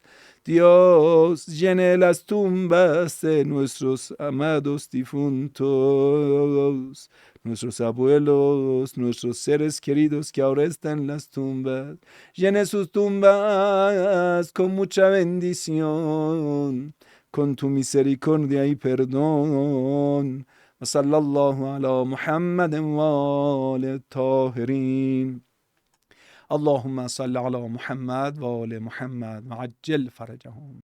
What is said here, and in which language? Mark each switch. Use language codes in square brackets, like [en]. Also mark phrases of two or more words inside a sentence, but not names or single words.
[es] Dios, llene las tumbas de nuestros amados difuntos, nuestros abuelos, nuestros seres queridos que ahora están en las tumbas. Llene sus tumbas con mucha bendición, con tu misericordia y perdón. [ar] صلى الله على محمد وعلى طاهرين. اللهم صل على محمد وآل محمد وعجل فرجهم.